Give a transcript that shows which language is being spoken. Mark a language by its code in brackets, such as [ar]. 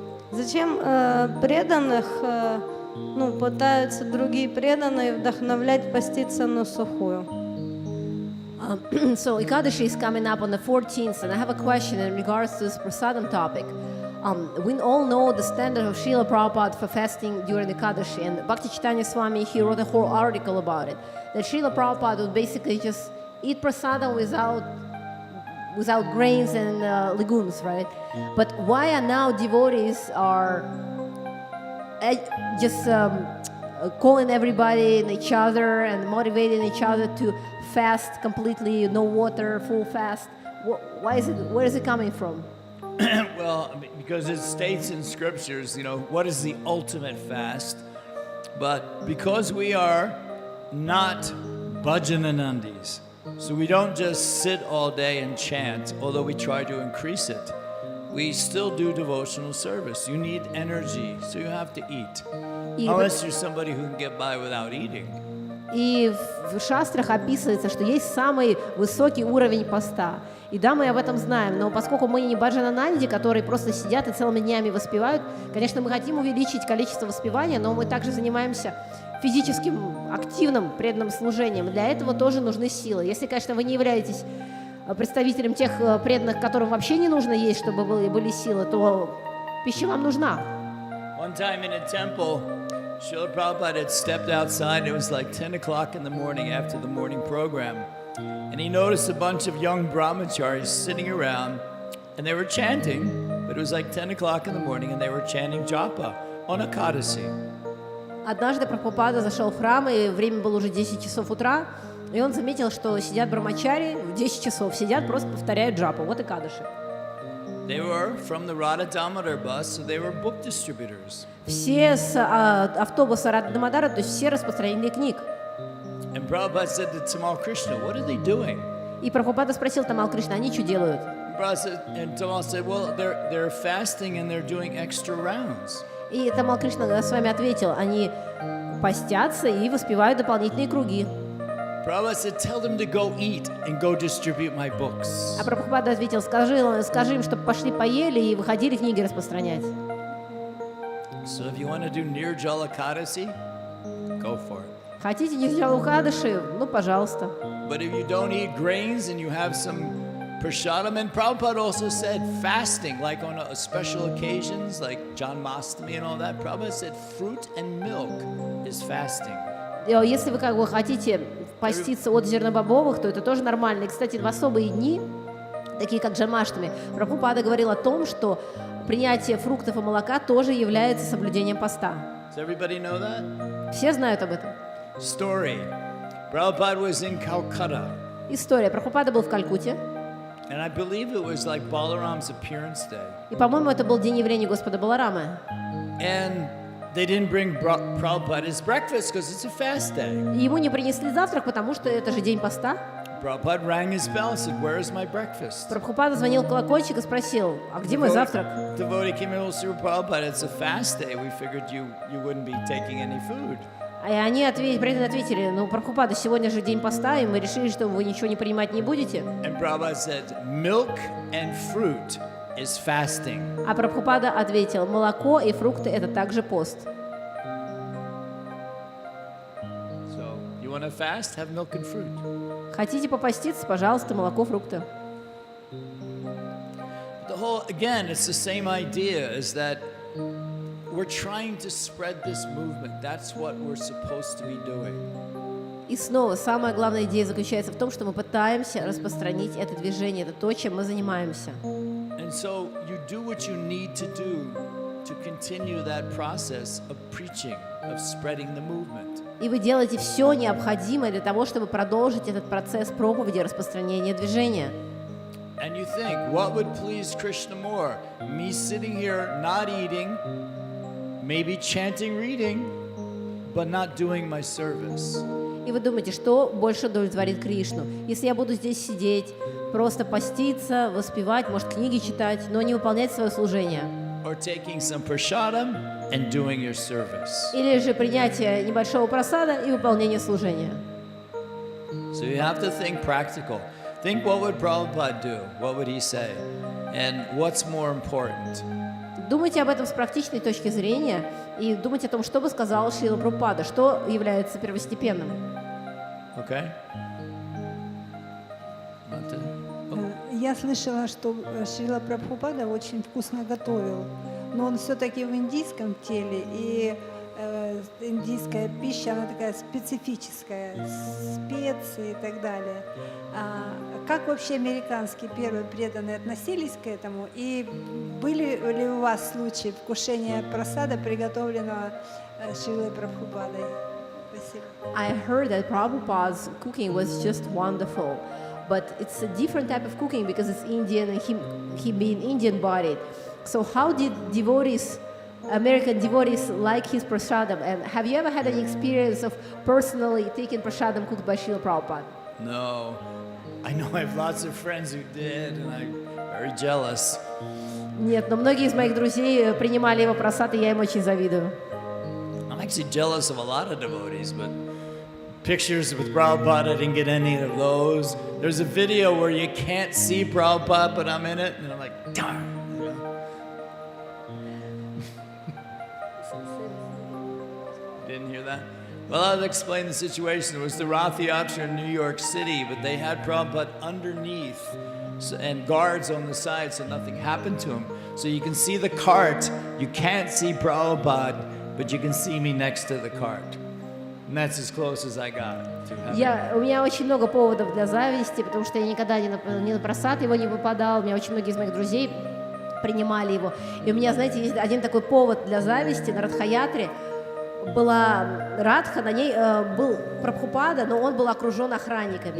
[ru] Зачем преданных пытаются другие преданные вдохновлять поститься на сухую? [en] So Ekadashi is coming up on the 14th, and I have a question in regards to this prasadam topic. We all know the standard of Srila Prabhupada for fasting during Ekadashi, and Bhakti Chaitanya Swami, he wrote a whole article about it. That Srila Prabhupada would basically just eat prasadam without grains and legumes, right? But why are now devotees are just calling everybody and each other and motivating each other to fast completely, no water, full fast. Why is it? Where is it coming from? Well, because it states in scriptures, what is the ultimate fast? But because we are not bhajananandis, so we don't just sit all day and chant, although we try to increase it. We still do devotional service. You need energy, so you have to eat. Unless you're somebody who can get by without eating. [ru] И в шастрах описывается, что есть самый высокий уровень поста. И да, мы об этом знаем, но поскольку мы не баджанананди, которые просто сидят и целыми днями воспевают, конечно, мы хотим увеличить количество воспевания, но мы также занимаемся физическим, активным, преданным служением. Для этого тоже нужны силы. Если, конечно, вы не являетесь представителем тех преданных, которым вообще не нужно есть, чтобы были силы, то пища вам нужна. [en] One time in a temple, Srila Prabhupada had stepped outside. It was like 10 o'clock in the morning after the morning program. And he noticed a bunch of young brahmacharis sitting around, and they were chanting, but it was like 10 o'clock in the morning, and they were chanting japa on Ekadasi. [ru] Однажды Прабхупада зашел в храм, и время было уже 10 часов утра, и он заметил, что сидят брамачари, в 10 часов сидят, просто повторяют джапу, вот Экадаши. [en] They were from the Radha Damodar bus, so they were book distributors. [ru] Все с автобуса Рада Дамодара, то есть все распространители книг. [en] And Prabhupada said to Tamal Krishna, what are they doing? [ru] И Прабхупада спросил Тамал Кришна, они что делают? [en] And Tamal said, well, they're fasting and they're doing extra rounds. [ru] И Тамал Кришна с вами ответил, они постятся и воспевают дополнительные круги. [en] Prabhupada said, tell them to go eat and go distribute my books. [ru] А Прабхупада ответил, скажи им, чтобы пошли поели и выходили книги распространять. [en] So if you want to do Nirjala Ekadasi, go for it. [ru] Хотите Нирджала-Экадаши? Ну, пожалуйста. [en] But if you don't eat grains and you have some prasadam, and Prabhupada also said fasting, like on a special occasions, like Janmashtami and all that, Prabhupada said fruit and milk is fasting. [ru] Если вы как бы хотите поститься от зернобобовых, то это тоже нормально. И, кстати, в особые дни, такие как Джанмаштами, Прабхупада говорил о том, что принятие фруктов и молока тоже является соблюдением поста. [en] Does everybody know that? [ru] Все знают об этом. [en] Story. Prabhupada was in Calcutta. [ru] История. Прабхупада был в Калькутте. [en] And I believe it was like Balaram's appearance day. [ru] И, по-моему, это был день явления Господа Баларамы. [en] And they didn't bring Prabhupada his breakfast because it's a fast day. [ru] И ему не принесли завтрак, потому что это же день поста. [en] Prabhupada rang his bell and said, where is my breakfast? [ru] Прабхупада звонил в колокольчик и спросил, а где мой завтрак? [en] Devotee came in, Sri Prabhupada, it's a fast day. We figured you wouldn't be taking any food. [ru] И они преданно ответили, ну, Прабхупада, сегодня же день поста, и мы решили, что вы ничего не принимать не будете. [en] And Prabhupada said, milk and fruit is fasting. [ru] А Прабхупада ответил, молоко и фрукты – это также пост. [en] So, you want to fast? Have milk and fruit. [ru] Хотите попаститься, пожалуйста, молоко, фрукты. [en] Again, it's the same idea, is that we're trying to spread this movement. That's what we're supposed to be doing. [ru] И снова, самая главная идея заключается в том, что мы пытаемся распространить это движение, это то, чем мы занимаемся. [en] And so you do what you need to do to continue that process of preaching, of spreading the movement. [ru] И вы делаете все необходимое для того, чтобы продолжить этот процесс проповеди, распространения движения. [en] And you think, what would please Krishna more? Me sitting here not eating, maybe chanting, reading, but not doing my service. [ru] И вы думаете, что больше удовлетворит Кришну? Если я буду здесь сидеть, просто поститься, воспевать, может, книги читать, но не выполнять свое служение. [en] Or taking some prasadam and doing your service. [ru] Или же принятие небольшого просада и выполнение служения. [en] So you have to think practical. Think what would Prabhupada do? What would he say? And what's more important? [ru] Думайте об этом с практичной точки зрения и думайте о том, что бы сказал Шрила Прабхупада, что является первостепенным. [en] Okay? [ru] Я слышала, что Шрила Прабхупада очень вкусно готовил, но он все-таки в индийском теле, и индийская пища, она такая специфическая, специи и так далее. Как вообще американские первые преданные относились к этому? И были ли у вас случаи вкушения прасада, приготовленного Шрилой Прабхупадой? Спасибо. [en] I heard that Prabhupada's cooking was just wonderful, but it's a different type of cooking because it's Indian and he being Indian bodied. So how did American devotees like his prasadam? And have you ever had any experience of personally taking prasadam cooked by Srila Prabhupada? No. I know I have lots of friends who did, and I'm very jealous. [ru] Нет, но многие из моих друзей принимали его прасад, и я им очень завидую. [en] I'm actually jealous of a lot of devotees, but pictures with Prabhupada, I didn't get any of those. There's a video where you can't see Prabhupada, but I'm in it, and I'm like, darn. Didn't hear that? Well, I'll explain the situation. It was the Rath Yatra in New York City, but they had Prabhupada underneath and guards on the side, so nothing happened to him. So you can see the cart. You can't see Prabhupada, but you can see me next to the cart. And that's as close as I got to heaven. [ru] У меня очень много поводов для зависти, потому что я никогда ни на просад его не выпадал. У меня очень многие из моих друзей принимали его. И у меня, знаете, есть один такой повод для зависти. На Радхаятре была Радха, на ней был Прабхупада, но он был окружен охранниками.